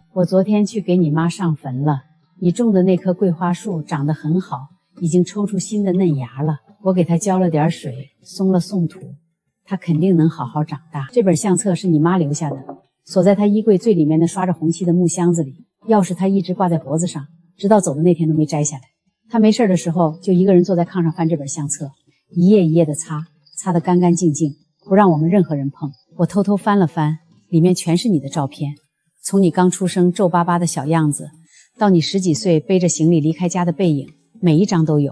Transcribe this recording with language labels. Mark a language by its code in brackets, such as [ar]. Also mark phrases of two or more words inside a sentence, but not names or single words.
[zh] 我昨天去給你媽上墳了，你種的那棵桂花樹長得很好，已經抽出新的嫩芽了。我給它澆了點水，鬆了鬆土，它肯定能好好長大。這本相冊是你媽留下的，鎖在她衣櫃最裡面的刷着紅漆的木箱子裡，鑰匙她一直掛在脖子上，直到走的那天都沒摘下來。她沒事的時候就一個人坐在炕上翻這本相冊，一頁一頁的擦得乾乾淨淨，不讓我們任何人碰。我偷偷翻了翻，裡面全是你的照片，從你剛出生皺巴巴的小樣子，到你10幾歲背着行李離開家的背影，每一張都有。